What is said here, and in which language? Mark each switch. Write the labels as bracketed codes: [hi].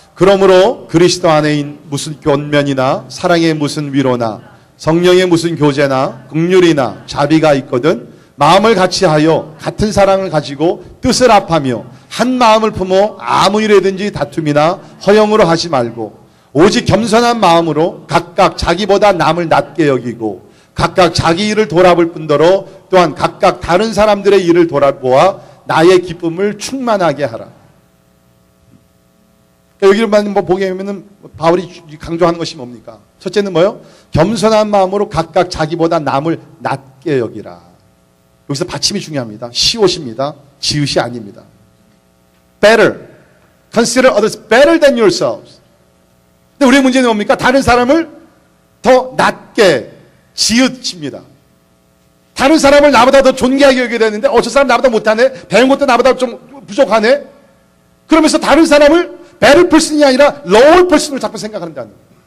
[ko] 그러므로 그리스도 안에 무슨 권면이나 사랑의 무슨 위로나 성령의 무슨 교제나 긍휼이나 자비가 있거든 마음을 같이 하여 같은 사랑을 가지고 뜻을 합하며 한 마음을 품어 아무 일에든지 다툼이나 허영으로 하지 말고 오직 겸손한 마음으로 각각 자기보다 남을 낮게 여기고 각각 자기 일을 돌아볼 뿐더러 또한 각각 다른 사람들의 일을 돌아보아 나의 기쁨을 충만하게 하라. 여기만 보게 되면 바울이 강조하는 것이 뭡니까? 첫째는 뭐요? 겸손한 마음으로 각각 자기보다 남을 낮게 여기라. 여기서 받침이 중요합니다. 시옷입니다. 지읒이 아닙니다. Better. [en] Consider others better than yourselves. [ko] 근데 우리의 문제는 뭡니까? 다른 사람을 더 낮게 지읒입니다. 다른 사람을 나보다 더 존귀하게 여겨야 되는데 저 사람 나보다 못하네. 배운 것도 나보다 좀 부족하네. 그러면서 다른 사람을 [en] better person [ko] 이 아니라 [en] lower person [ko] 으로 자꾸 생각한다는 거예요.